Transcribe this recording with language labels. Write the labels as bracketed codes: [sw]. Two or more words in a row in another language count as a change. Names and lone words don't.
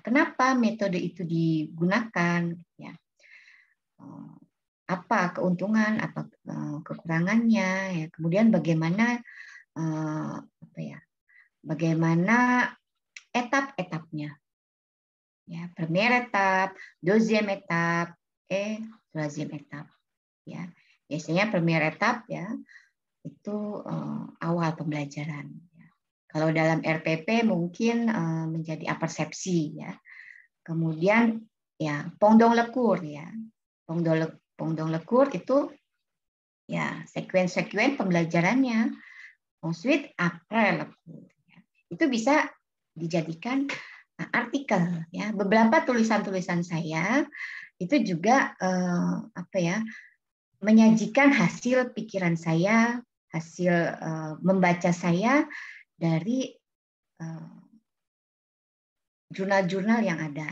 [id] Kenapa metode itu digunakan ya? Apa keuntungan, apa kekurangannya ya. Kemudian bagaimana bagaimana etap-etapnya. Ya, [fr] première étape, deuxième étape, et troisième étape. [id] Ya. Biasanya [fr] première étape [id] ya itu awal pembelajaran. Kalau dalam RPP mungkin menjadi apersepsi ya. Kemudian ya [fr] pendant le cours [id] ya. [fr] Pendant le cours [id] itu ya sekuen pembelajarannya. [fr] Ensuite après le cours. [id] Ya. Itu bisa dijadikan artikel ya. Beberapa tulisan-tulisan saya itu juga menyajikan hasil pikiran saya, hasil membaca saya dari jurnal-jurnal yang ada.